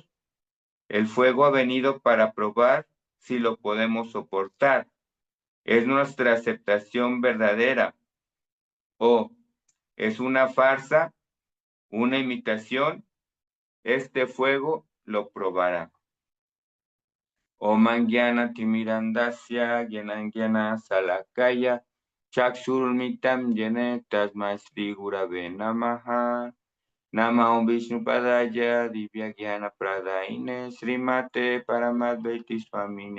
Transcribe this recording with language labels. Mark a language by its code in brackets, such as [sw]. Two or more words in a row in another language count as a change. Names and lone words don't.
[es] El fuego ha venido para probar si lo podemos soportar. ¿Es nuestra aceptación verdadera o es una farsa, una imitación? Este fuego lo probará. [sa] ॐ ज्ञान तिमिरान्धस्य ज्ञानाञ्जन शलाकया चक्षुर्मितं जेने तस्मै श्री गुरवे नमः. नम ॐ विष्णु पादाय दिव्य ज्ञान प्रदायिने श्रीमते परमाद्वैति स्वामिनि